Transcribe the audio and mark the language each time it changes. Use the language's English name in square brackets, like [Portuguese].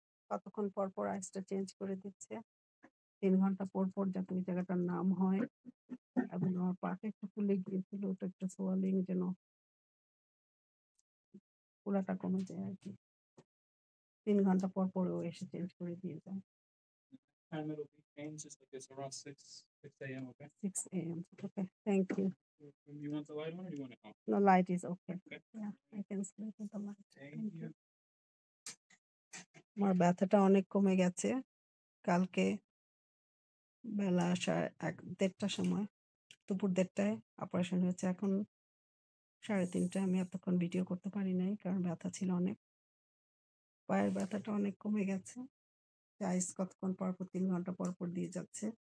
[Bangla] কতক্ষণ পর পর আইসটা চেঞ্জ করে দিচ্ছে? 3 ঘন্টা পর পর যাতে ওই জায়গাটার নাম হয়। এবং আমার পাটা একটু ফুলে গিয়েছিল, ওটা একটু সোয়ালিং যেন ফোলাটা কমে যায় আর কি। 3 ঘন্টা পর পর ও এসে চেঞ্জ করে দিয়ে যায়। [English] Time it'll be changed just like it's around 6 a.m. Okay. 6 a.m. Okay. Thank you. You want the light on or you want it off? No, light is okay. Okay. Yeah, I can sleep with the light. Thank you. [Bangla] আমার ব্যথাটা অনেক কমে গেছে। কালকে বেলা 1:30টার সময়, দুপুর 1:30টায় operation হয়েছে। এখন 3:30টায়। আমি এতক্ষণ ভিডিও করতে পারি নাই কারণ ব্যথা ছিল অনেক। পায়ের ব্যথাটা অনেক কমে গেছে। আইস কতক্ষণ পর পর 3 ঘন্টা পর পর দিয়ে যাচ্ছে।